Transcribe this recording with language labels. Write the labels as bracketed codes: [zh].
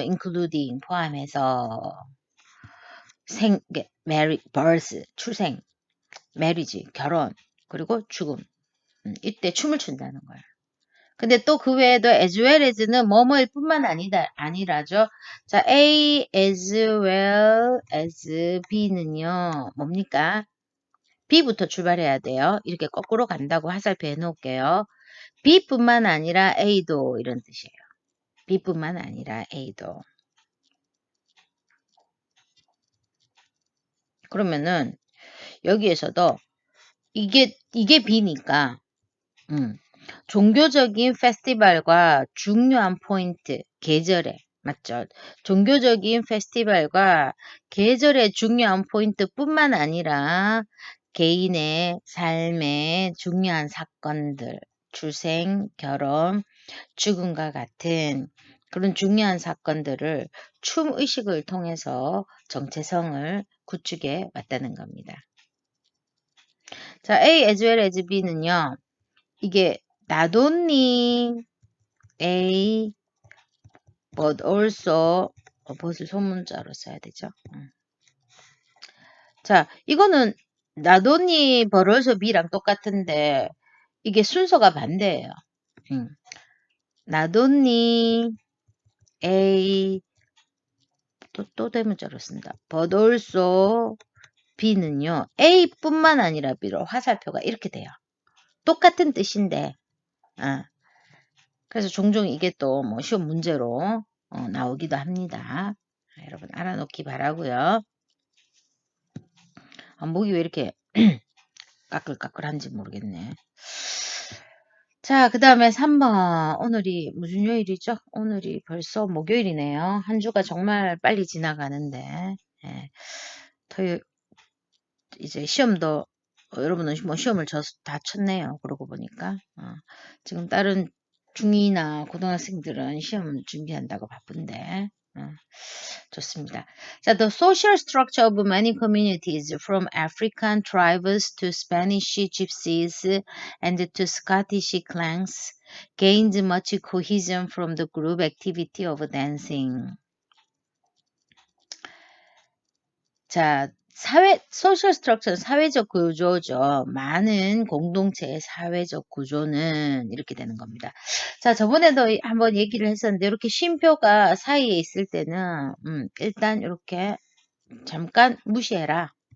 [ko] including 포함해서 birth, 출생, marriage, 결혼, 그리고 죽음. 이때 춤을 춘다는 거예요. 근데 또 그 외에도 as well as는 뭐뭐일 뿐만 아니라죠. 자, [en] A as well as B [ko] 는요. 뭡니까? B부터 출발해야 돼요. 이렇게 거꾸로 간다고 화살표 해놓을게요. B뿐만 아니라 A도 이런 뜻이에요. B뿐만 아니라 A도. 그러면은 여기에서도 이게 B니까 종교적인 페스티벌과 중요한 포인트, 계절에 맞죠? 종교적인 페스티벌과 계절의 중요한 포인트뿐만 아니라 개인의 삶의 중요한 사건들, 출생, 결혼, 죽음과 같은 그런 중요한 사건들을 춤 의식을 통해서 정체성을 구축해 왔다는 겁니다. 자, [en] A as well as B [ko] 는요. 이게 [en] not only A but also [ko] but을 소문자로 써야 되죠. 자, 이거는 [en] not only but also B [ko] 랑 똑같은데 이게 순서가 반대예요. [en] not only A [ko] 또 대문자로 쓴다. [en] but also B는요. [ko] A뿐만 아니라 B로 화살표가 이렇게 돼요. 똑같은 뜻인데 그래서 종종 이게 또 뭐 시험 문제로 나오기도 합니다. 여러분 알아놓기 바라고요. 목이 왜 이렇게 까끌까끌한지 모르겠네. 자, 그 다음에 3번. 오늘이 무슨 요일이죠? 오늘이 벌써 목요일이네요. 한 주가 정말 빨리 지나가는데 예. 토요일 이제 시험도 여러분은 뭐 시험을 다 쳤네요. 그러고 보니까 지금 다른 중2나 고등학생들은 시험 준비한다고 바쁜데 좋습니다. [en] 자, the social structure of many communities from African tribes to Spanish gypsies and to Scottish clans gained much cohesion from the group activity of dancing. [ko] 자, 소셜 스트럭처는 사회적 구조죠. 많은 공동체의 사회적 구조는 이렇게 되는 겁니다. 자, 저번에도 한번 얘기를 했었는데 이렇게 쉼표가 사이에 있을 때는 일단 이렇게 잠깐 무시해라.